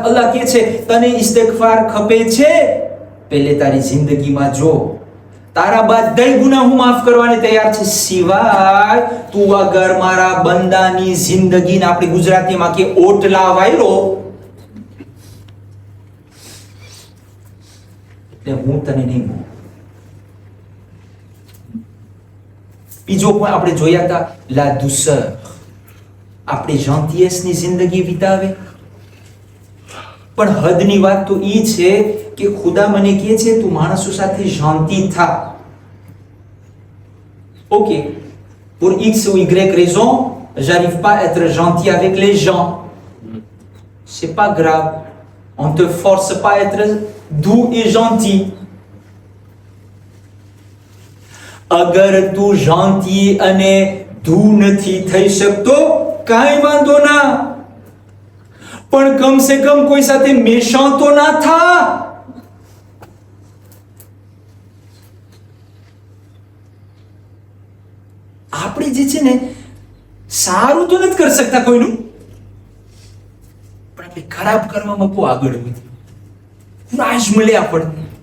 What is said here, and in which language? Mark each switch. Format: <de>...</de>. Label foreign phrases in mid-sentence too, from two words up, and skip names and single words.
<gu>અલ્લાહ કહે છે તને ઇસ્તિગફાર ખપે છે, પહેલે તારી જિંદગીમાં જો, તારા બધાય ગુનાહ હું માફ કરવાને તૈયાર છે, સિવાય તું અગર મારા બંદાની જિંદગીને આપણે ગુજરાતીમાં કે ઓટલા વાયરો એટલે હું તને નહીં. બીજો પણ આપણે જોયા હતા, લા douceur. આપણે gentillesse ની જિંદગી વિતાવે. પણ હદની વાત તો ઈ છે કે ખુદા મને કહે છે તું માણસો સાથે gentil થા.</gu> <fr>Ok, pour X ou Y raison, j'arrive pas à être gentil avec les gens. C'est pas grave. On te force pas à être doux et gentil.</fr> <gu>અગર તું gentil અને doux નથી થઈ શકતો, કાંઈ વાંધો ના, પણ કમ સે કમ કોઈ સાથે méchant તો ના થા. આપણે જે છે ને સારું તો નથી કરી શકતા કોઈનું, પણ આપણે ખરાબ કરવામાં બહુ આગળ વધી, કુરાજ મળે આપણને.</gu>